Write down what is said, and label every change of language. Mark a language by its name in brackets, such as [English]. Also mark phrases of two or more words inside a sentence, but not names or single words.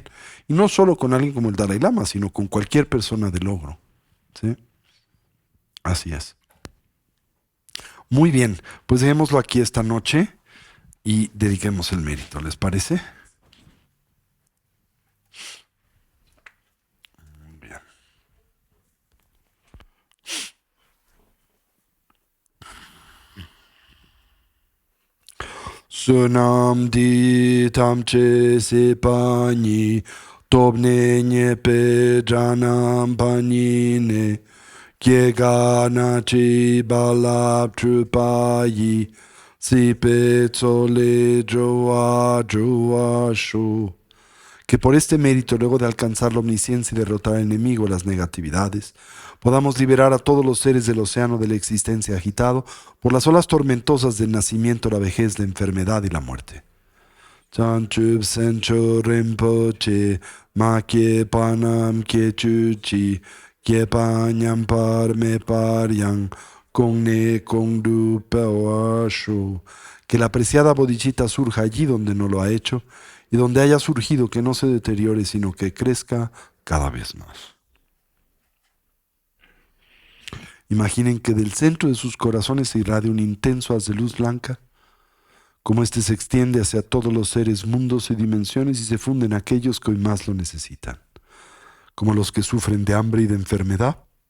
[Spanish] Y no solo con alguien como el Dalai Lama, sino con cualquier persona de logro. ¿Sí? Así es. Muy bien, pues dejémoslo aquí esta noche y dediquemos el mérito, ¿les parece? Bien. [Tibetan] བསོད་ནམས་འདི་ཡིས་ཐམས་ཅད་གཟིགས་པ་ཉིད། ཐོབ་ནས་ཉེས་པའི་དགྲ་རྣམས་ཕམ་བྱས་ནས། སྐྱེ་རྒ་ན་འཆིའི་རྦ་རླབས་འཁྲུགས་པ་ཡི། སྲིད་པའི་མཚོ་ལས་འགྲོ་བ་སྒྲོལ་བར་ཤོག. [Spanish] Que por este mérito, luego de alcanzar la omnisciencia y derrotar al enemigo, las negatividades, podamos liberar a todos los seres del océano de la existencia agitado por las olas tormentosas del nacimiento, la vejez, la enfermedad y la muerte. [Tibetan] བྱང་ཆུབ་སེམས་མཆོག་རིན་པོ་ཆེ། མ་སྐྱེས་པ་རྣམས་སྐྱེ་གྱུར་ཅིག། སྐྱེས་པ་ཉམས་པ་མེད་པ་ཡང་། གོང་ནས་གོང་དུ་འཕེལ་བར་ཤོག. [Spanish] Que la apreciada bodhicitta surja allí donde no lo ha hecho, y donde haya surgido que no se deteriore, sino que crezca cada vez más. Imaginen que del centro de sus corazones se irradia un intenso haz de luz blanca, como este se extiende hacia todos los seres, mundos y dimensiones y se funde en aquellos que hoy más lo necesitan, como los que sufren de hambre y de enfermedad,